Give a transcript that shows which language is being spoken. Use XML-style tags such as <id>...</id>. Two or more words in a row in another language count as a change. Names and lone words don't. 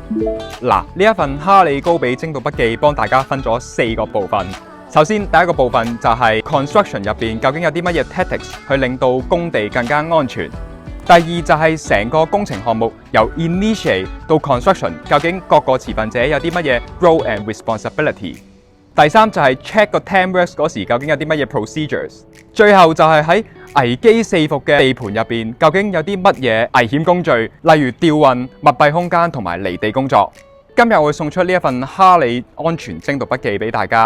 <yue>嗱，呢一份哈利高比精讀筆記幫大家分咗4個部分。首先，第一個部分就係 construction 入邊究竟有啲乜嘢 tactics 去令到工地更加安全。第二就係成個工程項目由 initiate 到 construction， 究竟各個持份者有啲乜嘢</yue> <en>role and responsibility。</en> <yue>第三就係 check 個 TAMWorks 嗰時究竟有啲乜嘢 procedures。最後就係喺危機四伏嘅地盤入邊，究竟有啲乜嘢危險工序，例如吊運、密閉空間同埋離地工作。今日我會送出呢一份哈利安全精讀筆記俾大家。</yue>